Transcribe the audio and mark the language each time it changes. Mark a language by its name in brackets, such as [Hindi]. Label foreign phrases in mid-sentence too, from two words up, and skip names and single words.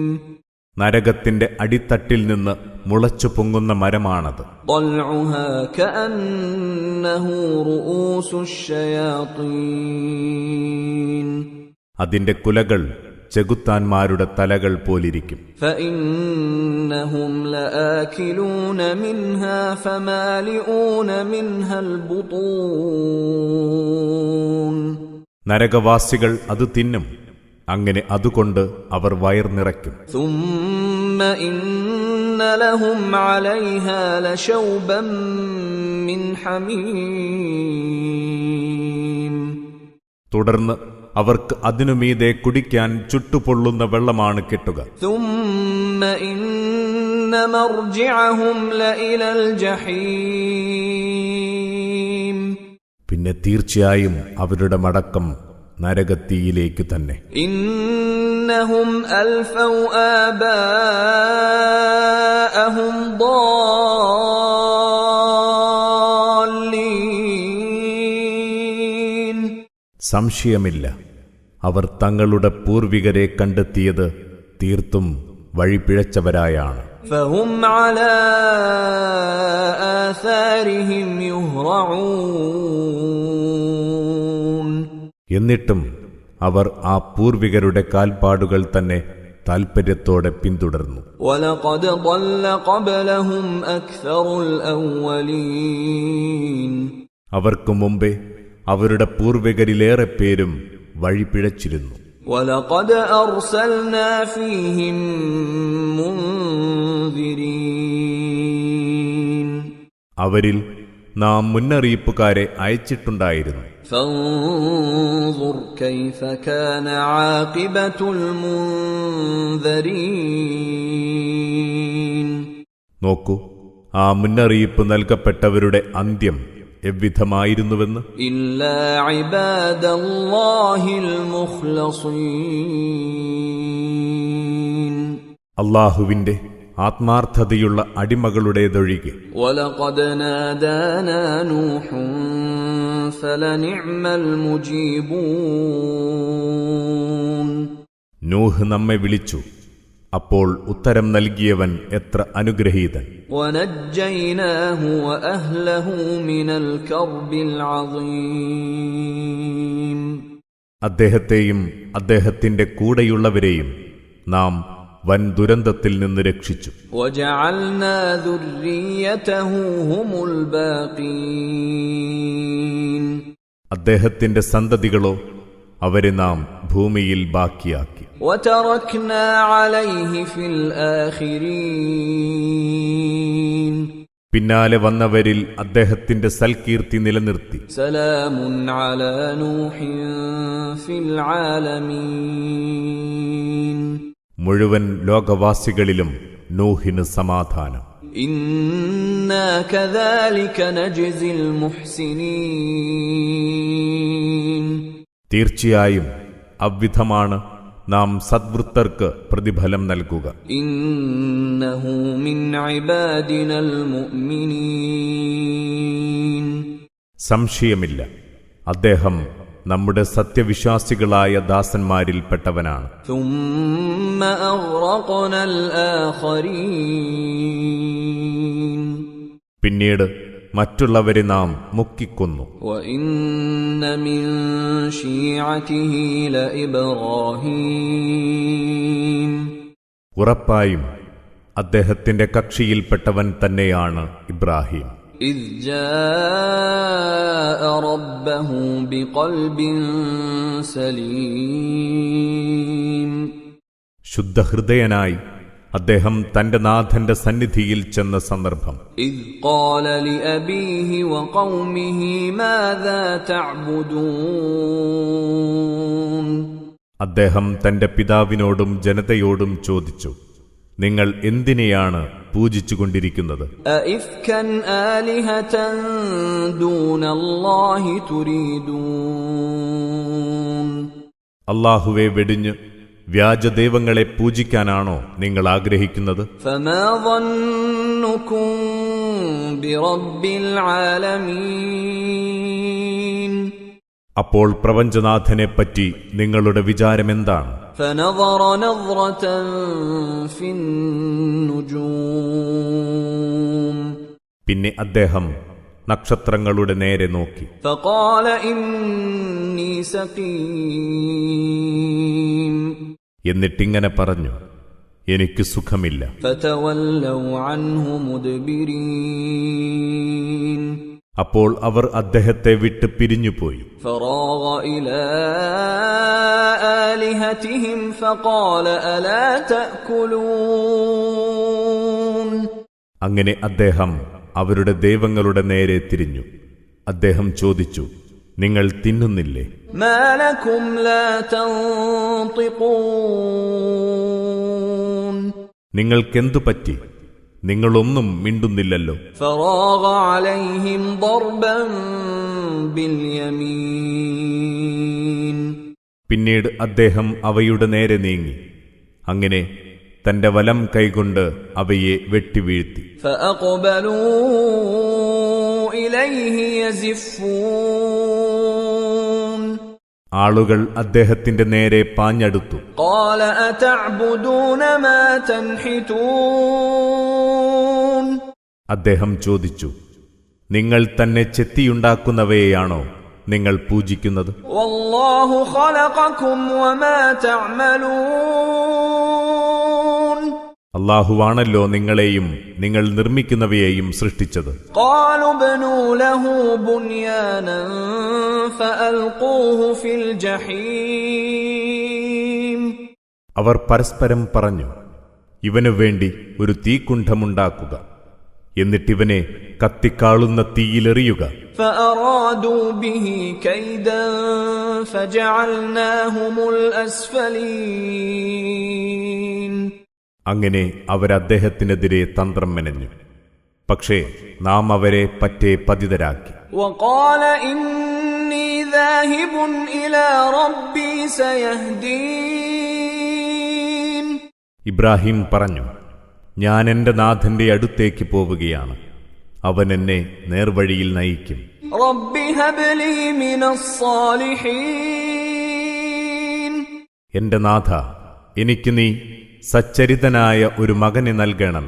[Malayalam] നരകത്തിന്റെ അടിത്തട്ടിൽ നിന്ന് മുളച്ചു പൊങ്ങുന്ന മരമാണത്. [Arabic] طلعها كأنه رؤوس الشياطين. [Malayalam] അതിന്റെ കുലകൾ ചെകുത്താന്മാരുടെ തലകൾ പോലിരിക്കും. [Arabic] فإنهم لآكلون منها فمالئون منها البطون. [Malayalam] നരകവാസികൾ അത് തിന്നും, അങ്ങനെ അതുകൊണ്ട് അവർ വയർ നിറയ്ക്കും. [Arabic] ثم إن لهم عليها لشوبا من حميم. [Malayalam] തുടർന്ന് അവർക്ക് അതിനുമീതെ കുടിക്കാൻ ചുട്ടുപൊള്ളുന്ന വെള്ളമാണ് കിട്ടുക. [Arabic] ثم إن مرجعهم لإلى الجحيم. [Malayalam] പിന്നെ തീർച്ചയായും അവരുടെ മടക്കം നരകത്തീയിലേക്ക് തന്നെ. [Arabic] إنهم ألفوا آباءهم ضالين. [Malayalam] സംശയമില്ല, അവർ തങ്ങളുടെ പൂർവികരെ കണ്ടെത്തിയത് തീർത്തും വഴിപിഴച്ചവരായാണ്. [Arabic] فهم على آثارهم يهرعون. [Malayalam] എന്നിട്ടും അവർ ആ പൂർവികരുടെ കാൽപ്പാടുകൾ തന്നെ താൽപര്യത്തോടെ പിന്തുടർന്നു. [Arabic] وَلَقَدْ ضَلَّ قَبْلَهُمْ أَكْثَرُ الْأَوَّلِينَ. [Malayalam] അവർക്കു മുമ്പേ അവരുടെ പൂർവികരിലേറെ പേരും വഴിപിഴച്ചിരുന്നു. [Arabic] وَلَقَدْ أَرْسَلْنَا فِيهِمْ مُنذِرِينَ. [Malayalam] അവരിൽ നാം മുന്നറിയിപ്പുകാരെ അയച്ചിട്ടുണ്ടായിരുന്നു. [Arabic] فانظر كيف كان عاقبة المنذرين. [Malayalam] നോക്കൂ, ആ മുന്നറിയിപ്പ് നൽകപ്പെട്ടവരുടെ അന്ത്യം എവ്വിധമായിരുന്നുവെന്ന്. [Arabic] إلا عباد الله المخلصين. [Malayalam] അല്ലാഹുവിന്റെ ആത്മാർത്ഥതയുള്ള അടിമകളുടേതൊഴികെ. [Arabic] وَلَقَدْ نَادَانَا نُوحٌ فَلَنِعْمَ الْمُجِيبُونَ. [Malayalam] നൂഹ് നമ്മെ വിളിച്ചു, അപ്പോൾ ഉത്തരം നൽകിയവൻ എത്ര അനുഗ്രഹീതൻ. [Arabic] وَنَجَّيْنَاهُ وَأَهْلَهُ مِنَ الْكَرْبِ الْعَظِيمِ. [Malayalam] അദ്ദേഹത്തെയും അദ്ദേഹത്തിന്റെ കൂടെയുള്ളവരെയും നാം വൻ ദുരന്തത്തിൽ നിന്ന് രക്ഷിച്ചു. [Arabic] وَجَعَلْنَا ذُرِّيَّتَهُ هُمُ الْبَاقِينَ. [Malayalam] അദ്ദേഹത്തിന്റെ സന്തതികളോ അവരെ നാം ഭൂമിയിൽ ബാക്കിയാക്കി. [Arabic] وَتَرَكْنَا عَلَيْهِ فِي الْآخِرِينَ. [Malayalam] പിന്നാലെ വന്നവരിൽ അദ്ദേഹത്തിന്റെ സൽകീർത്തി നിലനിർത്തി. [Arabic] سَلَامٌ عَلَى نُوحٍ فِي الْعَالَمِينَ. [Malayalam] മുഴുവൻ ലോകവാസികളിലും നൂഹിന് സമാധാനം. [Arabic] إِنَّا كَذَلِكَ نَجْزِي الْمُحْسِنِينَ. [Malayalam] തീർച്ചയായും അവ്വിധമാണ് നാം സദ്വൃത്തർക്ക് പ്രതിഫലം നൽകുക. [Arabic] إِنَّهُ مِنْ عِبَادِنَا الْمُؤْمِنِينَ. [Malayalam] സംശയമില്ല, അദ്ദേഹം നമ്മുടെ സത്യവിശ്വാസികളായ ദാസന്മാരിൽപ്പെട്ടവനാണ്. [Arabic] ثُمَّ أَغْرَقْنَا الْآخَرِينَ. [Malayalam] പിന്നീട് മറ്റുള്ളവരെ നാം മുക്കിക്കൊന്നു. [Arabic] وَإِنَّ مِن شِيعَتِهِ لَإِبْرَاهِيمَ. [Malayalam] ഉറപ്പായും അദ്ദേഹത്തിന്റെ കക്ഷിയിൽപ്പെട്ടവൻ തന്നെയാണ് ഇബ്രാഹിം. [Arabic] إذ جاء ربه بقلب سليم [Malayalam] ശുദ്ധഹൃദയനായി അദ്ദേഹം തന്റെ നാഥന്റെ സന്നിധിയിൽ ചെന്ന സന്ദർഭം. [Arabic] إذ قال لأبيه وقومه ماذا تعبدون [Malayalam] അദ്ദേഹം തന്റെ പിതാവിനോടും ജനതയോടും ചോദിച്ചു, നിങ്ങൾ എന്തിനെയാണ് പൂജിച്ചുകൊണ്ടിരിക്കുന്നത്? [Arabic] أئفكا آلهة دون الله تريدون [Malayalam] അല്ലാഹുവെ വെടിഞ്ഞ് വ്യാജദൈവങ്ങളെ പൂജിക്കാനാണോ നിങ്ങൾ ആഗ്രഹിക്കുന്നത്? [Arabic] فما ظنكم برب العالمين [Malayalam] അപ്പോൾ പ്രപഞ്ചനാഥനെപ്പറ്റി നിങ്ങളുടെ വിചാരമെന്താണ്? [Arabic] فنظر نظرة في النجوم [Malayalam] പിന്നെ അദ്ദേഹം നക്ഷത്രങ്ങളുടെ നേരെ നോക്കി. [Arabic] فقال إني سقيم [Malayalam] എന്നിട്ടിങ്ങനെ പറഞ്ഞു, എനിക്ക് സുഖമില്ല. [Arabic] فتولوا عنه مدبرين [Malayalam] അപ്പോൾ അവർ അദ്ദേഹത്തെ വിട്ട് പിരിഞ്ഞുപോയി. [Arabic] فراغ إلى آلهتهم فقال ألا تأكلون [Malayalam] അങ്ങനെ അദ്ദേഹം അവരുടെ ദൈവങ്ങളുടെ നേരെ തിരിഞ്ഞു. അദ്ദേഹം ചോദിച്ചു, നിങ്ങൾ തിന്നുന്നില്ലേ? [Arabic] ما لكم لا تنطقون [Malayalam] നിങ്ങൾക്കെന്തു പറ്റി? നിങ്ങളൊന്നും മിണ്ടുന്നില്ലല്ലോ. [Arabic] فراغ عليهم ضربا باليمين [Malayalam] പിന്നീട് അദ്ദേഹം അവയുടെ നേരെ നീങ്ങി. അങ്ങനെ തന്റെ വലം കൈകൊണ്ട് അവയെ വെട്ടിവീഴ്ത്തി. [Arabic] فأقبلوا إليه يزفون [Malayalam] ആളുകൾ അദ്ദേഹത്തിന്റെ നേരെ പാഞ്ഞടുത്തു. [Arabic] قال أتعبدون ما تنحتون [Malayalam] അദ്ദേഹം ചോദിച്ചു, നിങ്ങൾ തന്നെ ചെത്തിയുണ്ടാക്കുന്നവയെയാണോ നിങ്ങൾ പൂജിക്കുന്നത്? [Arabic] والله خلقكم وما تعملون [Malayalam] അല്ലാഹുവാണല്ലോ നിങ്ങളെയും നിങ്ങൾ നിർമ്മിക്കുന്നവയെയും സൃഷ്ടിച്ചത്. [Arabic] قالوا ابنوا له بنيانا فألقوه في الجحيم [Malayalam] അവർ പരസ്പരം പറഞ്ഞു, ഇവനു വേണ്ടി ഒരു തീക്കുണ്ഠമുണ്ടാക്കുക, എന്നിട്ടിവനെ കത്തിക്കാളുന്ന തീയിലെറിയുക. [Arabic] فأرادوا به كيدا فجعلناهم الأسفلين [Malayalam] അങ്ങനെ അവരദ്ദേഹത്തിനെതിരെ തന്ത്രം മെനഞ്ഞു. പക്ഷേ നാം അവരെ പറ്റേ പതിതരാക്കി. [Arabic] وقال إني ذاهب إلى ربي سيهدين [Malayalam] ഇബ്രാഹിം പറഞ്ഞു, ഞാൻ എന്റെ നാഥന്റെ അടുത്തേക്ക് പോവുകയാണ്, അവൻ എന്നെ നേർവഴിയിൽ നയിക്കും. [Arabic] رب هب لي من الصالحين [Malayalam] എന്റെ നാഥ, എനിക്ക് നീ സച്ചരിതനായ ഒരു മകനെ നൽകണമേ.